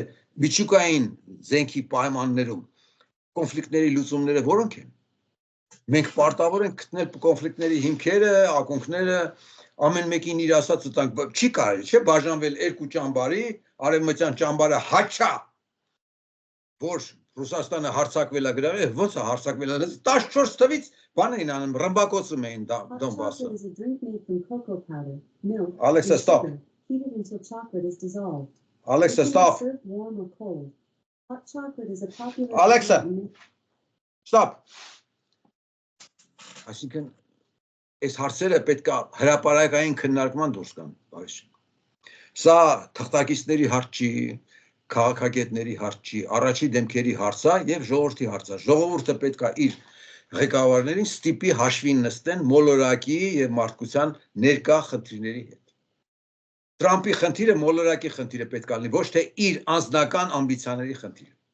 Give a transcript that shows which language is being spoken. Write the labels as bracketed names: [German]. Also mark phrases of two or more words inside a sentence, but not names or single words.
[Armenian] միջուկային զենքի պայմաններում կոնֆլիկտների լուծումները որոնք են։ Մենք պարտավոր ենք գտնել կոնֆլիկտների հիմքերը, ակունքները, ամեն մեկին իր ասածը տանք, չի կարելի, չէ, բաժանվել երկու ճամբարի, արևմտյան ճամբարը հաչա, որ Ռուսաստանը հարձակվել է գրավել, ոնց է հարձակվել է, 14 թվից բան էին անում, ռմբակոծում էին Դոնբասը։ Alexa, stop. [English] Alexa, stop. Alexa, stop. [Armenian] Այսինքն այս հարցերը պետք է հրապարակային քննարկման դուրս գան, բարիշ։ Սա թղթակիցների հարց չի, քաղաքագետների հարց չի, առաջի դեմքերի հարց է եւ ժողովրդի հարց է։ Ժողովուրդը պետք է իր ղեկավարներին ստիպի հաշվին նստեն մոլորակի եւ մարդկության ներկա խնդիրների հետ։ Տրամփի խնդիրը մոլորակի խնդիրը պետք է լինի, ոչ թե իր անձնական ամբիցիաների խնդիրը։